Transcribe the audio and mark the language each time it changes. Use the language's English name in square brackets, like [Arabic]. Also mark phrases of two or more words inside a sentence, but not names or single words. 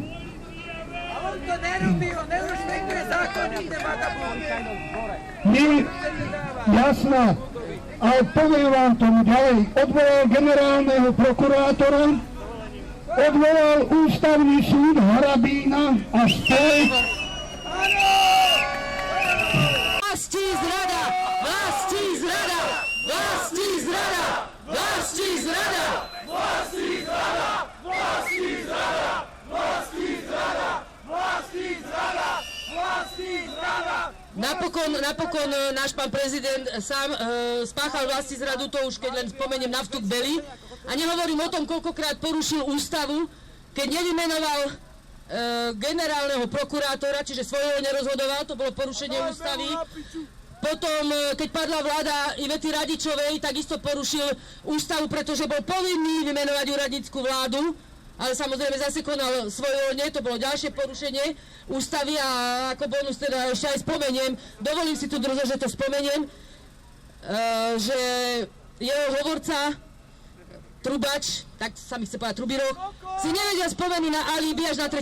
[Slovak] A on to nerobí, on nerešpektuje zákony, ten vagabund. Jasná, ale poviem vám tomu ďalej, odvolal generálneho prokurátora, odvolal ústavný súd Harabína a Špelek. Vlastí zrada! Vlastí zrada! Vlastí zrada! Vlastí zrada! Vlastní zrada! Vlastní zrada! Vlastní zrada! Vlastní zrada! Vlastní zrada! Napokon náš pán prezident sám spáchal vlastní zradu, to už keď len spomeniem naftu k Beli. A nehovorím o tom, koľkokrát porušil ústavu, keď nevymenoval generálneho prokurátora, čiže svojho nerozhodoval, to bolo porušenie ústavy. Potom, keď padla vláda Ivety Radičovej, takisto porušil ústavu, pretože bol povinný vymenovať úradnícku vládu, ale samozrejme zase konal svojvoľne, to bolo ďalšie porušenie ústavy a ako bonus teda ešte aj spomeniem, dovolím si tu drzo, že to spomeniem, že jeho hovorca, Trubač, tak sa mi chce povedať Trubiroch, si nevedia spomenúť na alibi až na 3.